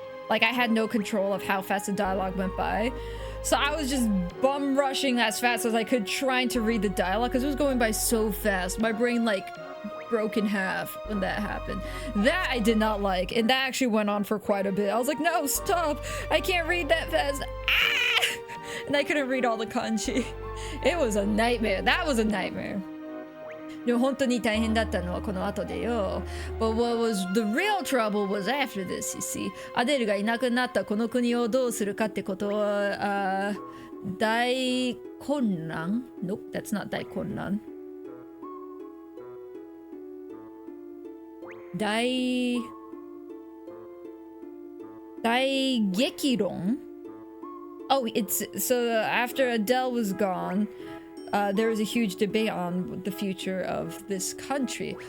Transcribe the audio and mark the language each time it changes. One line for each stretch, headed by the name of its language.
English: Like, I had no control of how fast the dialogue went by. So I was just bum rushing as fast as I could, trying to read the dialogue because it was going by so fast. My brain like broke in half when that happened. That I did not like, and that actually went on for quite a bit. I was like, no, stop! I can't read that fast. Ah! And I couldn't read all the kanji. It was a nightmare. That was a nightmare.
Japanese: でも本当に大変だったのはこの後でよ。
English: But what was the real trouble was after this, you see.
Japanese: アデルがいなくなったこの国をどうするかってことは、大混乱?
English: Nope, that's not 大混乱。
Japanese: 大激論?
English: Oh, it's so after Adele was gone, there was a huge debate on the future of this country.